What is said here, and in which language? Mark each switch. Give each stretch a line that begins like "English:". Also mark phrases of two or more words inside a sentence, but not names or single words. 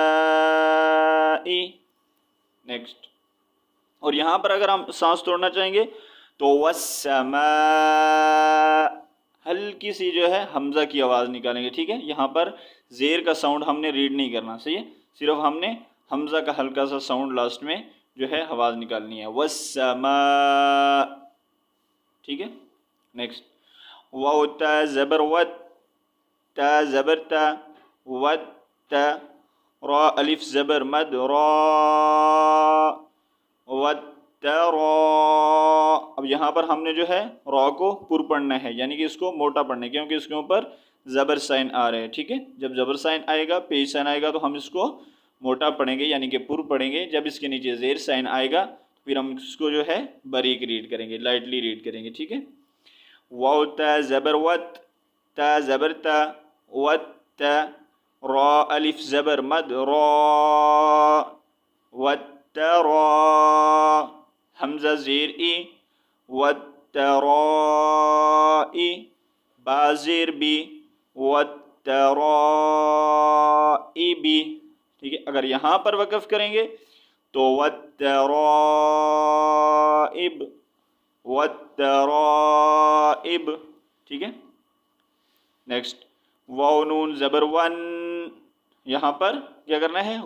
Urdu: نیکسٹ، اور یہاں پر اگر ہم سانس توڑنا چاہیں گے تو والسماء، ہلکی سی جو ہے حمزہ کی آواز نکالیں گے، ٹھیک ہے، یہاں پر زیر کا ساؤنڈ ہم نے ریڈ نہیں کرنا، صحیح ہے، صرف ہم نے حمزہ کا ہلکا سا ساؤنڈ لاسٹ میں جو ہے آواز نکالنی ہے، والسماء، ٹھیک ہے۔ نیکسٹ، واو تا زبر ود، تا زبر تا، ود تا، را الف زبر مد، را، ود را۔ اب یہاں پر ہم نے جو ہے را کو پر پڑھنا ہے، یعنی کہ اس کو موٹا پڑھنا ہے، کیونکہ اس کے اوپر زبر سائن آ رہے ہیں، ٹھیک ہے، جب زبر سائن آئے گا، پیش سائن آئے گا تو ہم اس کو موٹا پڑھیں گے، یعنی کہ پر پڑھیں گے، جب اس کے نیچے زیر سائن آئے گا پھر ہم اس کو جو ہے باریک ریڈ کریں گے،
English: lightly read
Urdu: کریں گے، ٹھیک ہے۔ واو تا زبر وت، تا زبر تا، وت تا، را الف زبر مد، را، وت را، حمزہ زیر ای، وت را ای، با زیر بی، وت را ای بی، ٹھیک ہے۔ اگر یہاں پر وقف کریں گے تو
Arabic: وَالتَّرَائِبِ، وَالتَّرَائِبِ،
Urdu: ٹھیک ہے۔ نیکسٹ، واو نون زبر ون، یہاں پر کیا کرنا ہے؟